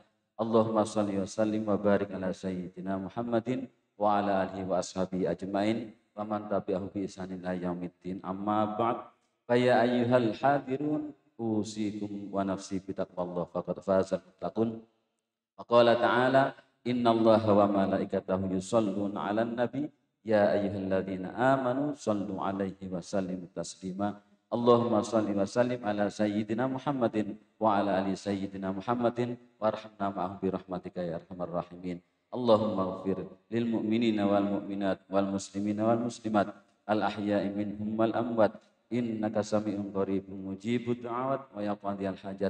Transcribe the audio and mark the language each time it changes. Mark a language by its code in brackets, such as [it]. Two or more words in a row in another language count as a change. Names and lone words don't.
[ar] اللهم صل وسلم وبارك على سيدنا محمد وعلى آله وأصحابه أجمعين ومن تبعه بإحسان إلى يوم الدين. أما بعد. فيا أيها الحاضرون أوصيكم ونفسي بتقوى الله فقد فاز المتقون. فقال تعالى إن الله وملائكته يصلون على النبي يا أيها الذين آمنوا صلوا عليه وسلموا تسليما. اللهم صل وسلم على سيدنا محمد وعلى آل سيدنا محمد وارحمنا معهم برحمتك يا أرحم الراحمين. اللهم اغفر للمؤمنين والمؤمنات والمسلمين والمسلمات الأحياء منهم والأموات إنك سميع قريب مجيب الدعوات ويقضي الحاجات.